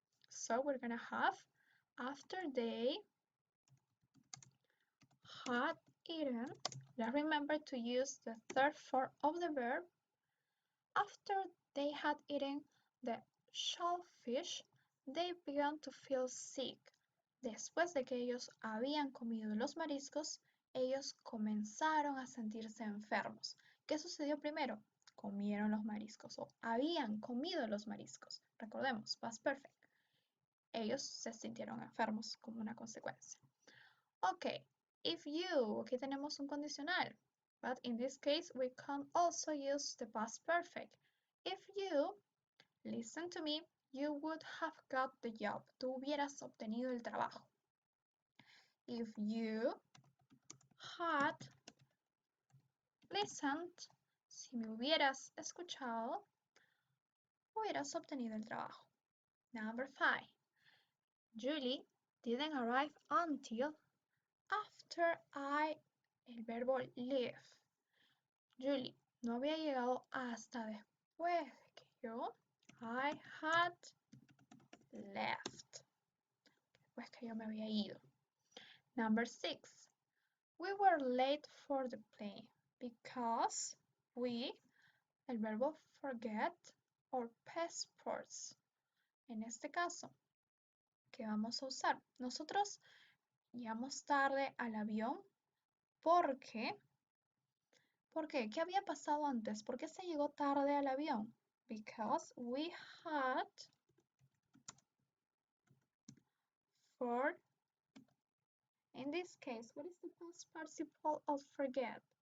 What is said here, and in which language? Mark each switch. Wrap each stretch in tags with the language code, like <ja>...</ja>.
<en>So we're gonna have after they had eaten. Let's remember to use the third form of the verb. After they had eaten the shellfish, they began to feel sick.</en> <es>Después de que ellos habían comido los mariscos, ellos comenzaron a sentirse enfermos. ¿Qué sucedió primero? Comieron los mariscos o habían comido los mariscos. Recordemos, past perfect. Ellos se sintieron enfermos como una consecuencia. Ok,</es> <en>if you,</en> <es>aquí tenemos un condicional.</es> <en>But in this case, we can also use the past perfect. If you listen to me, you would have got the job.</en> <es>Tú hubieras obtenido el trabajo.</es> <en>If you had listened,</en> <es>si me hubieras escuchado, hubieras obtenido el trabajo.</es> <en>Number 5. Julie didn't arrive until after</en> <es>el verbo</es> <en>leave.</en> <es>Julie no había llegado hasta después de que</es> <en>I had left.</en> <es>Después que yo me había ido.</es> <en>Number 6. We were late for the plane because</en> <es>el verbo</es> <en>forget our passports.</en> <es>En este caso, ¿qué vamos a usar? Nosotros llegamos tarde al avión porque ¿por qué? ¿Qué había pasado antes? ¿Por qué se llegó tarde al avión?</es> <en>Because we had for, in this case, what is the past participle of forget?</en>